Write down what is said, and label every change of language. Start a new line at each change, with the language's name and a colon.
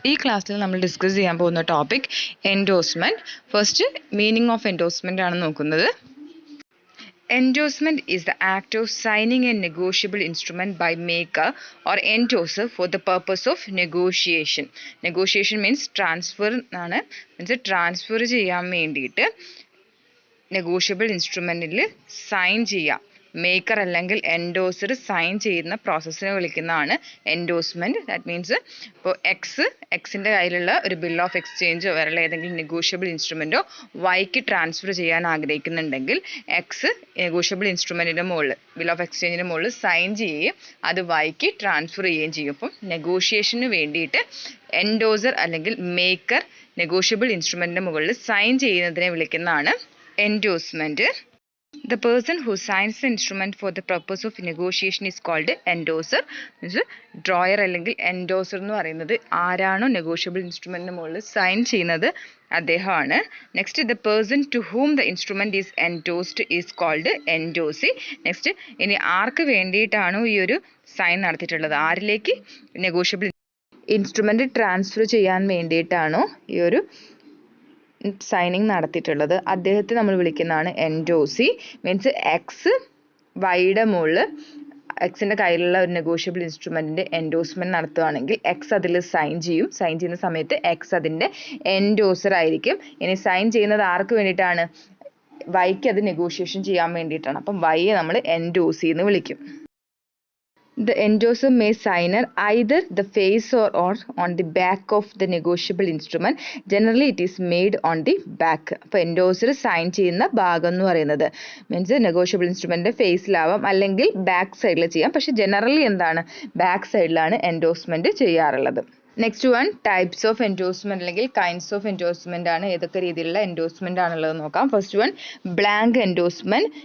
Malayalam: ഈ ക്ലാസ്സിൽ നമ്മൾ ഡിസ്കസ് ചെയ്യാൻ പോകുന്ന topic endorsement. First meaning of endorsement ആണ് നോക്കുന്നത്.
English: Endorsement is the act of signing a negotiable instrument by maker or endorser for the purpose of negotiation. Negotiation means transfer ആണ്.
Malayalam: Means transfer ചെയ്യാൻ വേണ്ടിയിട്ട് നെഗോഷ്യബിൾ ഇൻസ്ട്രുമെൻറ്റിൽ സൈൻ ചെയ്യാം. Maker അല്ലെങ്കിൽ endorser sign ചെയ്യുന്ന പ്രോസസ്സിനെ വിളിക്കുന്നതാണ് endorsement. That means ഇപ്പോൾ എക്സിൻ്റെ കയ്യിലുള്ള ഒരു ബിൽ ഓഫ് എക്സ്ചേഞ്ചോ വേറെ ഏതെങ്കിലും നെഗോഷ്യബിൾ ഇൻസ്ട്രുമെൻറ്റോ വൈക്ക് ട്രാൻസ്ഫർ ചെയ്യാൻ ആഗ്രഹിക്കുന്നുണ്ടെങ്കിൽ എക്സ് നെഗോഷ്യബിൾ ഇൻസ്ട്രുമെൻറ്റിൻ്റെ മുകളിൽ ബിൽ ഓഫ് എക്സ്ചേഞ്ചിൻ്റെ മുകളിൽ സൈൻ ചെയ്യുകയും അത് വൈക്ക് ട്രാൻസ്ഫർ ചെയ്യുകയും ചെയ്യും. അപ്പം നെഗോഷിയേഷന് വേണ്ടിയിട്ട് എൻഡോസർ അല്ലെങ്കിൽ മേക്കർ നെഗോഷ്യബിൾ ഇൻസ്ട്രുമെൻറ്റിൻ്റെ മുകളിൽ സൈൻ ചെയ്യുന്നതിനെ വിളിക്കുന്നതാണ് endorsement.
English: The person who signs the instrument for the purpose of negotiation is called endorser.
Malayalam: Means drawer അല്ലെങ്കിൽ എൻഡോസർ എന്ന് പറയുന്നത് ആരാണോ നെഗോഷ്യബിൾ ഇൻസ്ട്രുമെൻറ്റിന് മുകളിൽ സൈൻ ചെയ്യുന്നത് അദ്ദേഹമാണ്.
English: Next the person to whom the instrument is endorsed is called endorsee.
Malayalam: Next ഇനി ആർക്ക് വേണ്ടിയിട്ടാണോ ഈ ഒരു സൈൻ നടത്തിയിട്ടുള്ളത്, ആരിലേക്ക് നെഗോഷ്യബിൾ ഇൻസ്ട്രുമെൻറ്റ് ട്രാൻസ്ഫർ ചെയ്യാൻ വേണ്ടിയിട്ടാണോ ഈ ഒരു സൈനിങ് നടത്തിയിട്ടുള്ളത് അദ്ദേഹത്തെ നമ്മൾ വിളിക്കുന്നതാണ് എൻഡോസി. മീൻസ് എക്സ് വൈയുടെ മുകളിൽ എക്സിൻ്റെ കയ്യിലുള്ള ഒരു നെഗോഷ്യബിൾ ഇൻസ്ട്രുമെൻറ്റിൻ്റെ എൻഡോഴ്സ്മെൻറ്റ് നടത്തുകയാണെങ്കിൽ എക്സ് അതിൽ സൈൻ ചെയ്യും. സൈൻ ചെയ്യുന്ന സമയത്ത് എക്സ് അതിൻ്റെ എൻഡോസർ ആയിരിക്കും. ഇനി സൈൻ ചെയ്യുന്നത് ആർക്ക് വേണ്ടിയിട്ടാണ്? വൈക്ക് അത് നെഗോഷിയേഷൻ ചെയ്യാൻ വേണ്ടിയിട്ടാണ്. അപ്പം വൈയെ നമ്മൾ എൻഡോസി എന്ന് വിളിക്കും.
English: The endorser may sign either the face or on the back of the negotiable instrument. Generally it is made on the back.
Malayalam: അപ്പോൾ എൻഡോസർ സൈൻ ചെയ്യുന്ന ഭാഗം എന്ന് പറയുന്നത് മീൻസ് നെഗോഷ്യബിൾ ഇൻസ്ട്രുമെൻറ്റിൻ്റെ ഫേസിലാവാം അല്ലെങ്കിൽ ബാക്ക് സൈഡിൽ ചെയ്യാം. പക്ഷെ ജനറലി എന്താണ്, ബാക്ക് സൈഡിലാണ് എൻഡോഴ്സ്മെൻറ്റ് ചെയ്യാറുള്ളത്. Next one types of endorsement അല്ലെങ്കിൽ കൈൻഡ്സ് ഓഫ് എൻഡോഴ്സ്മെൻറ്റ് ആണ്. ഏതൊക്കെ രീതിയിലുള്ള എൻഡോഴ്സ്മെൻറ്റ് ആണുള്ളത് നോക്കാം.
English: First one blank endorsement.